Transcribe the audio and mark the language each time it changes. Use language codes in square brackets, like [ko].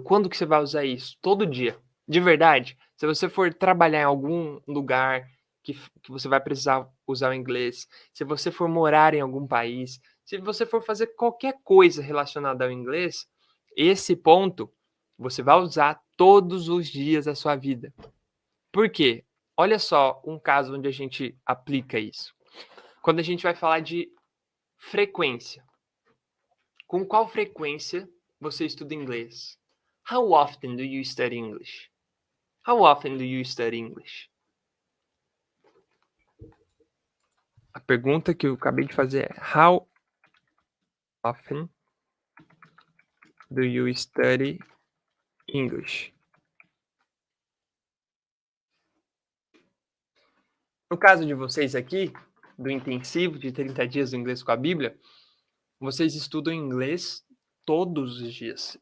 [pt] Quando que você vai usar isso? Todo dia. De verdade. Se você for trabalhar em algum lugar que você vai precisar usar o inglês, se você for morar em algum país, se você for fazer qualquer coisa relacionada ao inglês, esse ponto você vai usar todos os dias da sua vida. Por quê? Olha só um caso onde a gente aplica isso. Quando a gente vai falar de frequência. Com qual frequência você estuda inglês? [en] How often do you study English? How often do you study English? [pt] A pergunta que eu acabei de fazer é [en] how often do you study English? [pt] No caso de vocês aqui, do intensivo de 30 dias do inglês com a Bíblia, vocês estudam inglês todos os dias.